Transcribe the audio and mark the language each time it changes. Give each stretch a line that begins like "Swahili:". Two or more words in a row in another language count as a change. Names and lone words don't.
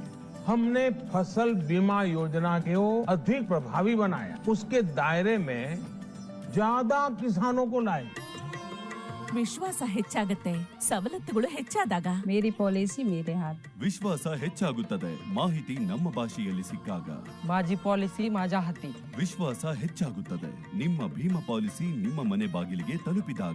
Hindi: हमने फसल बीमा योजना को अधिक प्रभावी बनाया, उसके दायरे में ज्यादा किसानों को लाए.
Kannada: ವಿಶ್ವಾಸ ಹೆಚ್ಚಾಗತ್ತೆ, ಸವಲತ್ತುಗಳು ಹೆಚ್ಚಾದಾಗ.
Hindi: मेरी पॉलिसी मेरे हाथ.
Kannada: ವಿಶ್ವಾಸ ಹೆಚ್ಚಾಗುತ್ತದೆ ಮಾಹಿತಿ ನಮ್ಮ ಭಾಷೆಯಲ್ಲಿ ಸಿಕ್ಕಾಗ.
Marathi: माझी पॉलिसी माझ्या हाती.
Kannada: ವಿಶ್ವಾಸ ಹೆಚ್ಚಾಗುತ್ತದೆ ನಿಮ್ಮ ಭೀಮಾ ಪಾಲಿಸಿ ನಿಮ್ಮ ಮನೆ ಬಾಗಿಲಿಗೆ ತಲುಪಿದಾಗ.